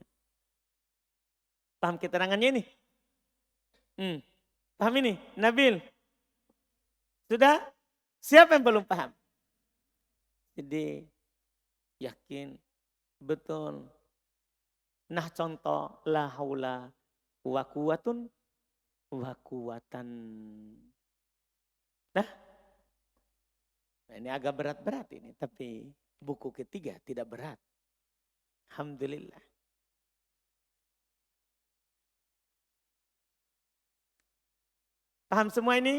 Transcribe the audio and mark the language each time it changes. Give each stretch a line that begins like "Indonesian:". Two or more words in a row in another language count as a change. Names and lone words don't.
Indonesian: Paham keterangannya ini? Paham ini? Nabil? Sudah? Siapa yang belum paham? Jadi yakin, betul. Nah contoh
Arabic: لا حول و قوةٌ و قوةً.
Indonesian: Nah ini agak berat-berat ini, tapi buku ketiga tidak berat. Alhamdulillah. Paham semua ini?